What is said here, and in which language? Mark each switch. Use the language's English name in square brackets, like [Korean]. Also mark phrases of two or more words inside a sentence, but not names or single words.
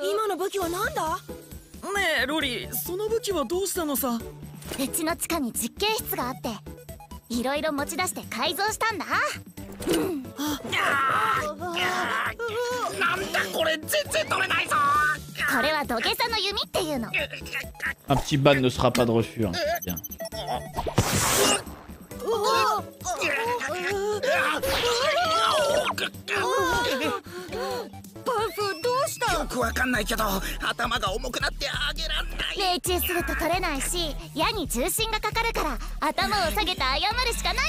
[Japanese] 今の武器は何だ？ねえロリ、その武器はどうしたのさ。うちの地下に実験室があっていろいろ持ち出して改造したんだ。なんだこれ、全然取れないぞ。これは土下座の弓っていうの。 [French] Un petit ban ne sera pas de refus. Hein. Bien. [Japanese] パンフどうした？よくわかんないけど頭が重くなってあげらんない。命中すると取れないし矢に重心がかかるから頭を下げて謝るしかない。